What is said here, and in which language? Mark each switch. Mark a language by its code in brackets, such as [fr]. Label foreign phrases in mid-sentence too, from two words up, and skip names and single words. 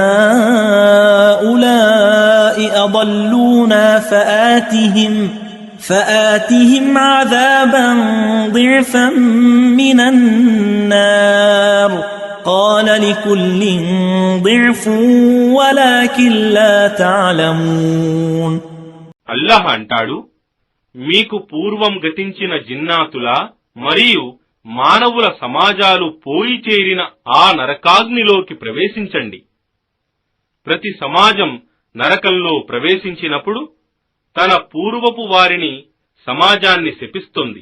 [ar] هؤلاء أضلونا فآتهم عذابا ضعفا من النار قال لكل ضعف ولكن لا تعلمون. [te] అల్లాహ్ అంటాడు, మీకు పూర్వం గతించిన జిన్నాతుల మరియు మానవుల సమాజాలు పోయి చేరిన ఆ నరకాగ్నిలోకి ప్రవేశించండి. ప్రతి సమాజం నరకంలో ప్రవేశించినప్పుడు తన పూర్వపు వారిని సమాజాన్ని శపిస్తుంది.